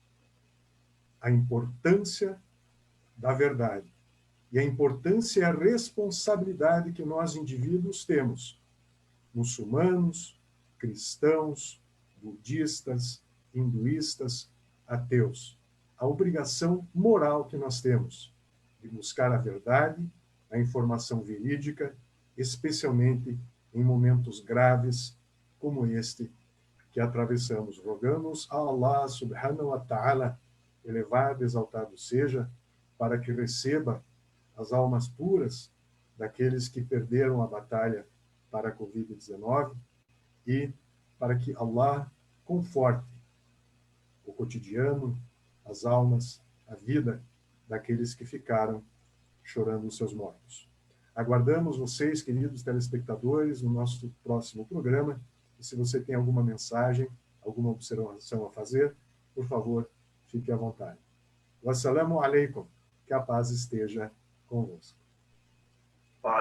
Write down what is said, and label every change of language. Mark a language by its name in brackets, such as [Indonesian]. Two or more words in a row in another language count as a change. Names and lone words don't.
[Portuguese] a importância da verdade e a importância e a responsabilidade que nós, indivíduos, temos muçulmanos, cristãos, budistas, hinduístas, ateus. A obrigação moral que nós temos de buscar a verdade, a informação verídica, especialmente em momentos graves como este que atravessamos. Rogamos a [Arabic] الله سبحانه وتعالى, [Portuguese] elevado e exaltado seja, para que receba as almas puras daqueles que perderam a batalha para a Covid-19 e para que Allah conforte o cotidiano, as almas, a vida daqueles que ficaram chorando os seus mortos. Aguardamos vocês, queridos telespectadores, no nosso próximo programa. E se você tem alguma mensagem, alguma observação a fazer, por favor, fique à vontade. [Arabic] والسلام عليكم. [Portuguese] Que a paz esteja convosco.